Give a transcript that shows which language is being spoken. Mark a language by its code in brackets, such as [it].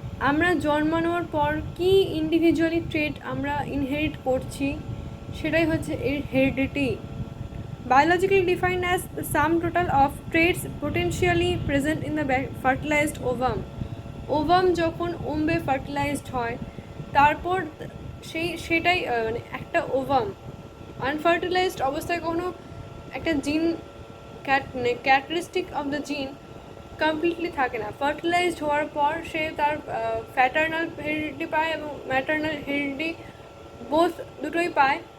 [bn] আমরা জন্মানোর পর কি ইন্ডিভিজুয়ালি ট্রেট আমরা ইনহেরিট করছি, সেটাই হচ্ছে এর heredity. [en] Biologically defined as the sum total of traits potentially present in the fertilized ovum. [bn] Ovum যখন ওম্বে ফার্টিলাইজড হয়, তারপর সেটাই একটা ওভাম আনফার্টিলাইজড অবস্থায় কখনো একটা জিন ক্যারেক্টারিস্টিক অফ দ্য জিন কমপ্লিটলি থাকে না। ফার্টিলাইজড হওয়ার পর সে তার প্যাটার্নাল হেরিডিটি পায় এবং ম্যাটার্নাল হেরিডিটি বোথ দুটোই পায়।